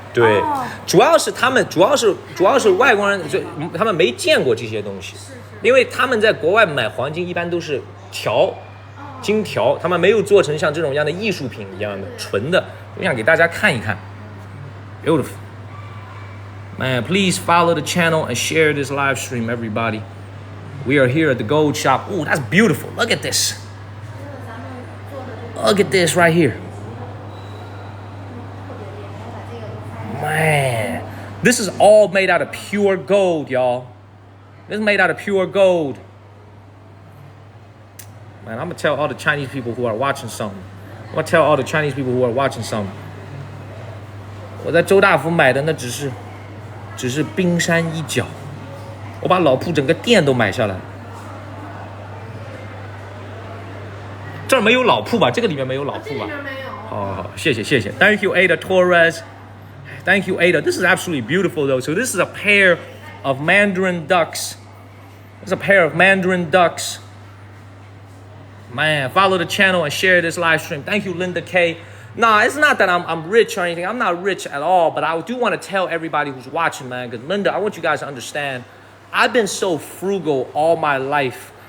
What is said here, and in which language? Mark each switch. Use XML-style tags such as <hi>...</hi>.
<zh>对，主要是外国人，就他们没见过这些东西，因为他们在国外买黄金一般都是金条，他们没有做成像这种样的艺术品一样的纯的，我想给大家看一看。</zh> <en>Beautiful. Man, please follow the channel and share this live stream, everybody. We are here at the gold shop. Oh, that's beautiful. Look at this. Look at this right here. Man, this is all made out of pure gold, y'all. This is made out of pure gold. Man, I'm gonna tell all the Chinese people who are watching something. I'm gonna tell all the Chinese people who are watching something.</en> <zh>我在周大福买的那只是冰山一角，我把老铺整个店都买下来。这儿没有老铺吧？这个里面没有老铺吧？好，谢谢。</zh> <en>Thank you, Ada Torres. Thank you, Ada. This is absolutely beautiful, though. So this is a pair of Mandarin ducks. It's a pair of Mandarin ducks. Man, follow the channel and share this live stream. Thank you, Linda K. Nah, it's not that I'm rich or anything. I'm not rich at all, but I do want to tell everybody who's watching, man, because Linda, I want you guys to understand, I've been so frugal all my life.</en>